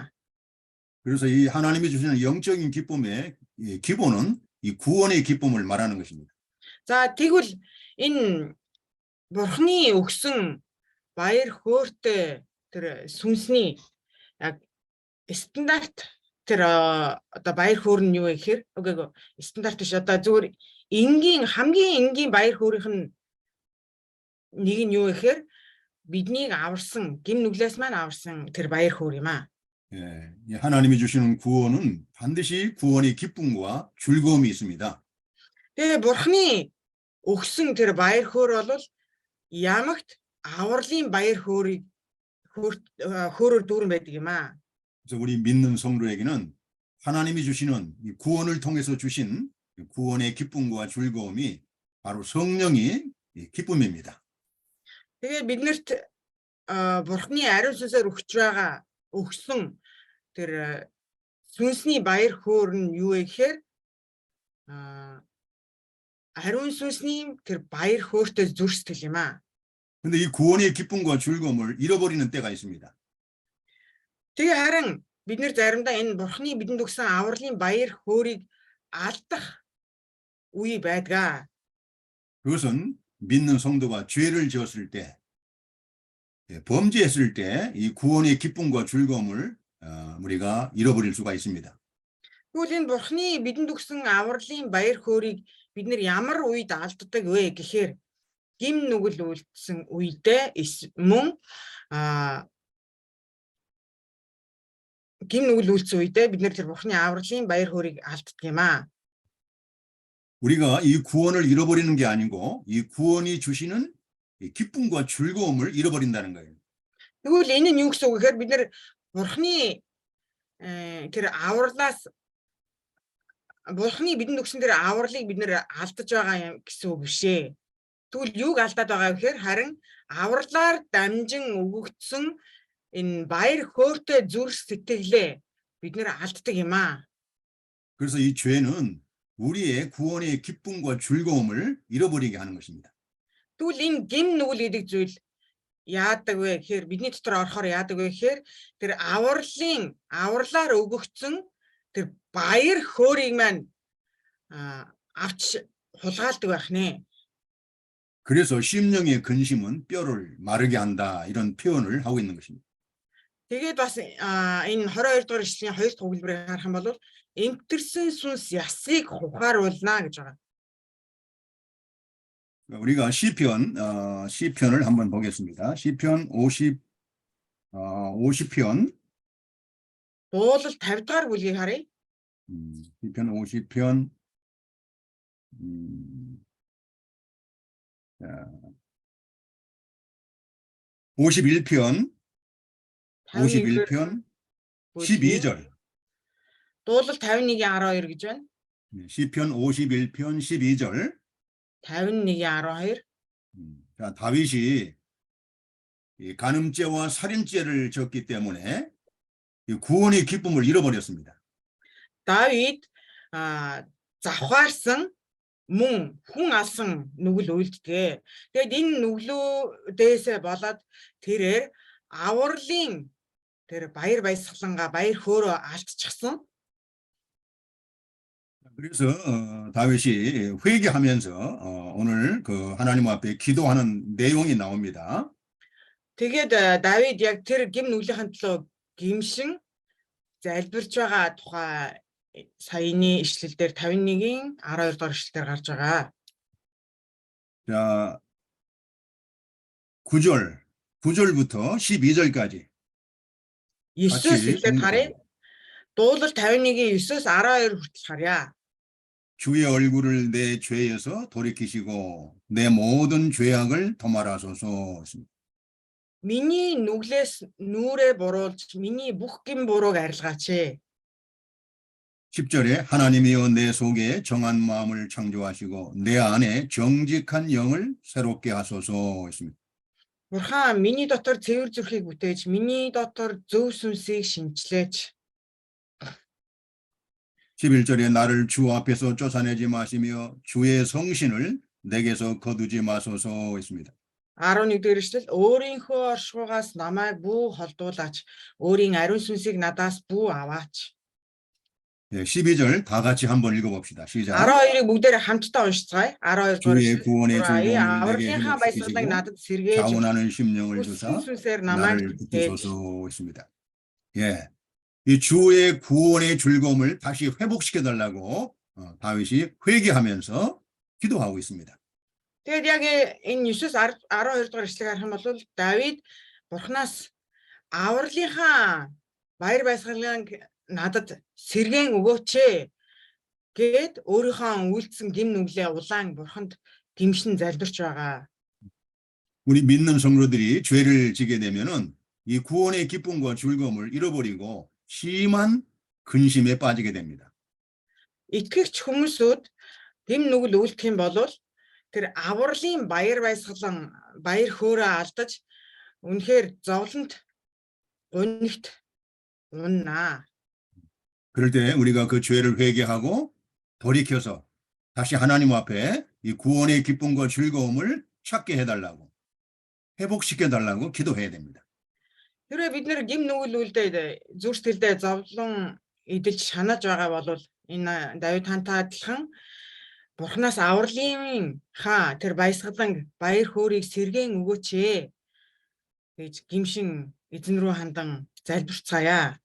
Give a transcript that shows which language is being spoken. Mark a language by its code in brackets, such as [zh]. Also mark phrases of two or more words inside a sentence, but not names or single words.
[ko] 그래서 이 하나님이 주시는 영적인 기쁨의 기본은 이 구원의 기쁨을 말하는 것입니다. [mn] За тэгвэл энэ Бурханы өгсөн баяр хөөртэй тэр сүнсний яг стандарт тэр одоо баяр хөөр нь юу вэ гэхээр үгүй стандарт биш одоо зүгээр хамгийн энгийн баяр хөөрийнх нь нэг нь юу вэ гэхээр биднийг аварсан гин нүглээс маань аварсан тэр баяр хөөр юм аа. [ko] 예, 하나님이 주시는 구원은 반드시 구원의 기쁨과 즐거움이 있습니다. [mn] Тэгээ Бурханы өгсөн тэр баяр хөөр бол ямагт авралын баяр хөөрөөр дүүрэн байдаг юм аа. [ko] 그래서 우리 믿는 성도에게는 하나님이 주시는 이 구원을 통해서 주신 구원의 기쁨과 즐거움이 바로 성령의 기쁨입니다. [mn] Тэгээ биднэрт Бурханы ариун сүнсээр өгсөн тэр сүнсний баяр хөөр нь юу вэ гэхээр ариун сүнсний тэр баяр хөөртэй зүрх сэтгэл юм аа. [ko] 근데 이 구원의 기쁨과 즐거움을 잃어버리는 때가 있습니다. [mn] Тэгээ харин бид нэр заримдаа энэ Бурханы бидэнд өгсөн авралын баяр хөөргийг алдах үе байдаг. [ko] 그것은 믿는 성도가 죄를 지었을 때, 범죄했을 때 이 구원의 기쁨과 즐거움을 우리가 잃어버릴 수가 있습니다. [mn] Тэгвэл энэ Бурханы бидэнд өгсөн авралын баяр хөөргийг бид нэр ямар үед алддаг вэ гэхээр гим нүгэл үйлдсэн үедээ мөн гим нүгэл үйлдсэн үедээ бид нэр тэр Бурханы авралын баяр хөөргийг алддаг юм аа. [ko] 우리가 이 구원을 잃어버리는 게 아니고 이 구원이 주시는 이 기쁨과 즐거움을 잃어버린다는 거예요. [mn] Тэгвэл энэ нь юу гэсэн үг гэхээр бид нэр Бурханы тэр авралаас Бурханы бидэнд өгсөн тэр авралыг бид нэр алдаж байгаа юм гэсэн үг биш ээ. Тэгвэл юуг алдаад байгаа вэ гэхээр харин авралаар дамжин өгөгдсөн энэ баяр хөөртэй зүрх сэтгэлээ бид нэр алддаг юм аа. [ko] 그래서 이 죄는 우리의 구원의 기쁨과 즐거움을 잃어버리게 하는 것입니다. [mn] Тэгвэл энэ гим нүгэл гэдэг зүйл яадаг вэ гэхээр бидний дотор орохоор яадаг вэ гэхээр тэр авралаар өгөгдсөн тэр баяр хөөргийг маань авч хулгайлдаг байх нэ. [ko] 그래서 심령의 근심은 뼈를 마르게 한다 이런 표현을 하고 있는 것입니다. [mn] Тэгээд бас энэ 22 дугаар ишлэлийн 2 дахь өгүүлбэрийг харах юм бол эмтэрсэн сүнс ясыг ухааруулна гэж байгаа. [ko] 우리가 시편을 한번 보겠습니다. 시편 50편 [mn] Буулал 50 дугаар бүлгийг харъя. [ko] 시편 50편 51편 12절. [mn] Дуулал 51-ийн 12 гэж байна. [ko] 시편 51편 12절. 51:12. 자, 다윗이 이 간음죄와 살인죄를 졌기 때문에 이 구원의 기쁨을 잃어버렸습니다. [mn] Давид завхаарсан мөн хүн алсан нүгэл үйлддэг. Тэгэд энэ нүглүүдээс болоод тэрээр авралын тэр баяр баясгалангаа баяр хөөрөө алдчихсан. [ko] 그래서 다윗이 회개하면서 오늘 그 하나님 앞에 기도하는 내용이 나옵니다. [mn] Тэгээд Давид яг тэр гим нүглийнхэн төлөө гимшин залбирч байгаа тухай саяны ишлэл дээр 51-ийн 12 дугаар ишлэлээр гарч байгаа. [ko] 자, 9절부터 12절까지 [mn] 9-өөс эхлээд харъя. Дуулал 51-ийн 9-өөс 12 хүртэл харъя. [ko] 주의 얼굴을 내 죄에서 돌이키시고 내 모든 죄악을 도말하소서. [mn] Миний нүглээс нүрээ буруулж миний бүх гим бурууг арилгаач. [ko] 10절에 하나님이여 내 속에 정한 마음을 창조하시고 내 안에 정직한 영을 새롭게 하소서 했습니다. [mn] Бурхан миний дотор цэвэр зүрхийг бүтээж, миний дотор зөв сүнсийг шинчлээч. 11절에 나를 주 앞에서 쫓아내지 마시며 주의 성신을 내게서 거두지 마소서 했습니다. 11-р эшлэл өөрийнхөө оршихугаас намайг бүү холдуулаач. Өөрийн ариун сүнсийг надаас бүү аваач. [ko] 12절 다 같이 한번 읽어봅시다. 시작. [mn] 12-ыг бүгдээрээ хамтдаа уншицгаая. 12 дугаар [ko] 주의 [mn] эшлэл. [ko] 구원의 즐거움을 내게 [mn] авралынхаа баясгалыг [ko] 회복시키시고 [mn] надад сэргээж [ko] 자원하는 심령을 주사 [mn] хүссэн сүнсээр намайг [ko] 나를 [mn] бүтээж. [ko] 붙이소서 했습니다. 예, 이 주의 구원의 즐거움을 다시 회복시켜 달라고 다윗이 회개하면서 기도하고 있습니다. [mn] Тэгээд яг энэ 9-өөс 12 дугаар эшлэгийг харах юм бол Давид Бурханаас авралынхаа баяр баясгалыг надад сэргээн өгөөч гэд өөрийнхөө үйлдсэн гим нүглээ улаан Бурханд гимшин залбирч байгаа. [ko] 우리 믿는 성도들이 죄를 지게 되면은 이 구원의 기쁨과 즐거움을 잃어버리고 심한 근심에 빠지게 됩니다. [mn] Итгэгч хүмүүсүүд гим нүгэл үйлдэх юм бол тэр авралын баяр баясгалан баяр хөөрөө алдаж үнэхээр зовлонт гунигт уннаа. [ko] 그럴 때 우리가 그 죄를 회개하고 돌이켜서 다시 하나님 앞에 이 구원의 기쁨과 즐거움을 찾게 해달라고 회복시켜 달라고 기도해야 됩니다. [mn] Хэрвээ бид нэр гим нүгэл үйлдээд зүр сэтгэлдээ зовлон эдэлж шанаж байгаа бол энэ Давид хантай адилхан Бурханаас авралын тэр баясгалан баяр хөөргийг сэргээн өгөөч гэж гимшин эзэн рүү хандан залбирцгаая.